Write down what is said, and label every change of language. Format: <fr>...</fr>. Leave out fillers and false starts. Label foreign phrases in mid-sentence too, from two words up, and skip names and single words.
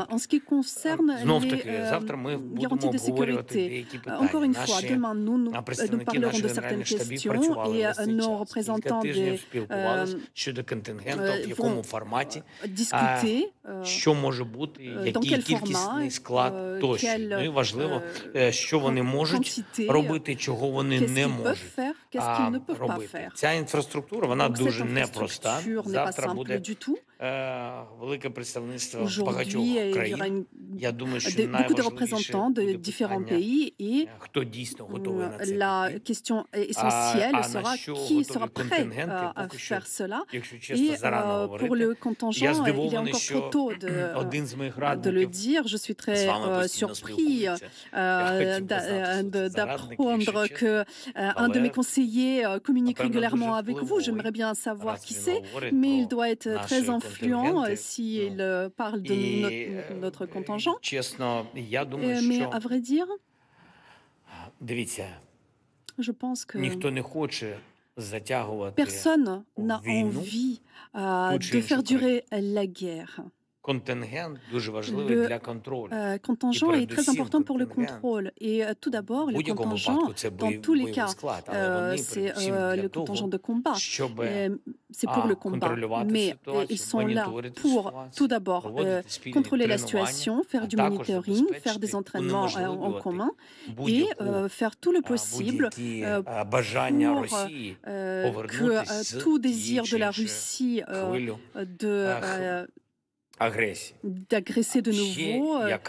<fr>En ce qui concerne les garanties de sécurité, encore une fois, demain, nous parlerons de certaines questions et nos représentants vont discuter dans quel format, quelle quantité, qu'est-ce qu'ils peuvent faire, qu'est-ce qu'ils ne peuvent pas faire.</fr> <uk>Ця інфраструктура, вона</uk> <fr>Donc,</fr> <uk>дуже</uk> <fr>cette</fr> <uk>непроста.</uk> <fr>infrastructure n'est pas</fr> <uk>Завтра</uk> <fr>simple</fr> <uk>буде</uk> <fr>du tout.</fr> <uk>велике представництво</uk> <fr>Aujourd'hui,</fr> <uk>багатьох</uk> <fr>il y aura</fr> <uk>країн. Я думаю, що</uk> <fr>beaucoup de</fr> <uk>найважливіше</uk> <fr>représentants de</fr> <uk>буде</uk> <fr>différents</fr> <uk>питання,</uk> <fr>pays et</fr> <uk>хто дійсно готовий на це</uk> <fr>la</fr> <uk>піти.</uk> <fr>question essentielle</fr> <uk>на</uk> <fr>sera</fr> <uk>що</uk> <fr>qui</fr> <uk>готові</uk> <fr>sera prêt</fr> <uk>контингенти,</uk> <fr>à</fr> <uk>поки що,</uk> <fr>faire cela.</fr> <uk>якщо чесно,</uk> <fr>Et</fr> <uk>зарано</uk> <fr>pour</fr> <uk>говорити.</uk> <fr>le</fr> <uk>Я</uk> <fr>contingent, il est</fr> <uk>здивований,</uk> <fr>encore trop</fr> <uk>що</uk> <fr>tôt</fr> <uk>один з моїх</uk> <fr>de le</fr> <uk>радників</uk> <fr>dire. Je suis</fr> <uk>з</uk> <fr>très</fr> <uk>вами постійно</uk> <fr>surpris</fr> <uk>спілкується. Я хотів би знати, що це за радник,</uk> <fr>d'apprendre</fr> <uk>якщо чесно.</uk> <fr>qu'un de mes conseillers communique</fr> <uk>Напевно,</uk> <fr>régulièrement</fr> <uk>дуже</uk> <fr>avec vous.</fr> <uk>впливовий,</uk> <fr>J'aimerais bien savoir</fr> <uk>раз</uk> <fr>qui</fr> <uk>він</uk> <fr>c'est,</fr> <uk>говорить</uk> <fr>mais il</fr> <uk>про</uk> <fr>doit être très</fr> <uk>наші</uk> <fr>influent</fr> <uk>контингенти.</uk> <fr>s'il parle de notre contingent.</fr> <uk>Чесно, я думаю,</uk> <fr>Mais à</fr> <uk>що</uk> <fr>vrai dire,</fr> <uk>дивіться,</uk> <fr>je pense que</fr> <uk>ніхто не хоче затягувати</uk> <fr>personne n'a</fr> <uk>війну,</uk> <fr>envie</fr> <uk>Тут</uk> <fr>de</fr> <uk>же інша</uk> <fr>faire</fr> <uk>країна.</uk> <fr>durer la guerre. contingent est très important pour le contrôle. Et tout d'abord, le contingent, dans tous les cas, c'est le contingent de combat. C'est pour le combat. Mais ils sont là pour, tout d'abord, contrôler la situation, faire du monitoring, faire des entraînements en commun et faire tout le possible pour que tout désir de la Russie d'agresser de nouveau.</fr>